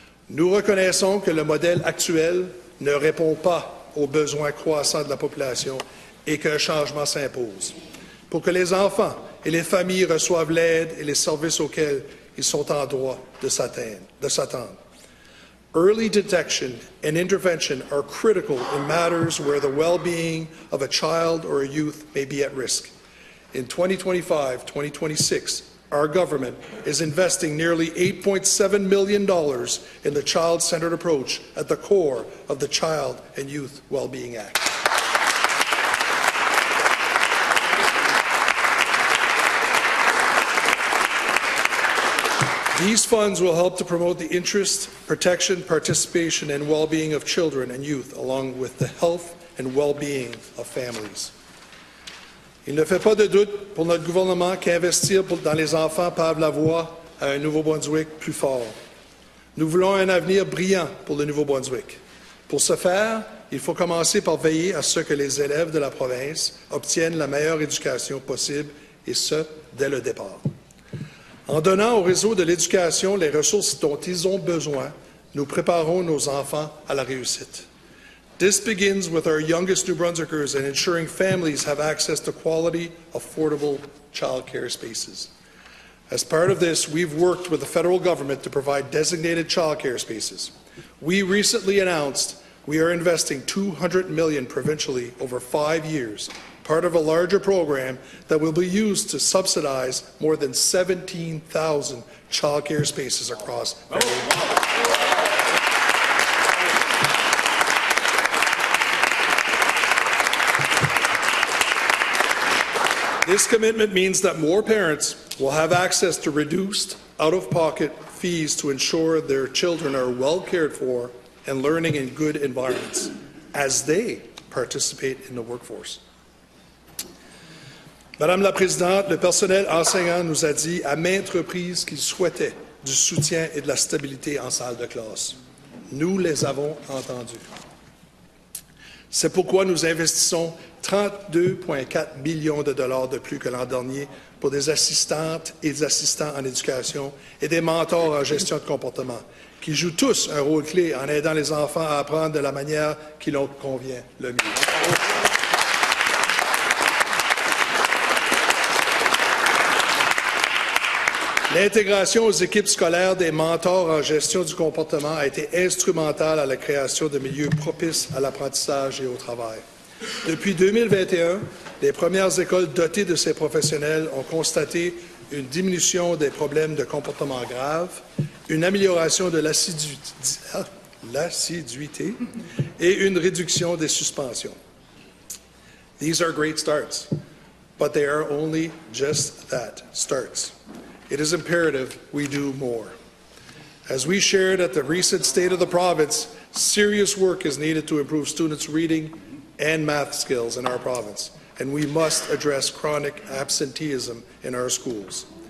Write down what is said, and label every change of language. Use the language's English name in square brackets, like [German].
[French] Nous reconnaissons que le modèle actuel ne répond pas aux besoins croissants de la population et qu'un changement s'impose. Pour que les enfants et les familles reçoivent l'aide et les services auxquels ils sont en droit de s'attendre. [English] Early detection and intervention are critical in matters where the well-being of a child or a youth may be at risk. In 2025-2026, our government is investing nearly $8.7 million in the child-centered approach at the core of the Child and Youth Wellbeing Act. These funds will help to promote the interest, protection, participation, and well-being of children and youth, along with the health and well-being of families. [French] Il ne fait pas de doute pour notre gouvernement qu'investir dans les enfants pave la voie à un Nouveau-Brunswick plus fort. Nous voulons un avenir brillant pour le Nouveau-Brunswick. Pour ce faire, il faut commencer par veiller à ce que les élèves de la province obtiennent la meilleure éducation possible, et ce, dès le départ. En donnant au réseau de l'éducation les ressources dont ils ont besoin, nous préparons nos enfants à la réussite. [English] This begins with our youngest New Brunswickers and ensuring families have access to quality, affordable child care spaces. As part of this, we've worked with the federal government to provide designated child care spaces. We recently announced we are investing $200 million provincially over 5 years, part of a larger program that will be used to subsidize more than 17,000 child care spaces across This commitment means that more parents will have access to reduced, out-of-pocket fees to ensure their children are well cared for and learning in good environments as they participate in the workforce. [French] Madame la Présidente, le personnel enseignant nous a dit à maintes reprises qu'il souhaitait du soutien et de la stabilité en salle de classe. Nous les avons entendus. C'est pourquoi nous investissons 32,4 millions de dollars de plus que l'an dernier pour des assistantes et des assistants en éducation et des mentors en gestion de comportement, qui jouent tous un rôle clé en aidant les enfants à apprendre de la manière qui leur convient le mieux. L'intégration aux équipes scolaires des mentors en gestion du comportement a été instrumentale à la création de milieux propices à l'apprentissage et au travail. Depuis 2021, les premières écoles dotées de ces professionnels ont constaté une diminution des problèmes de comportement graves, une amélioration de l'assiduité et une réduction des suspensions. [English] These are great starts, but they are only just that, starts. It is imperative we do more. As we shared at the recent State of the Province, serious work is needed to improve students' reading and math skills in our province, and we must address chronic absenteeism in our schools.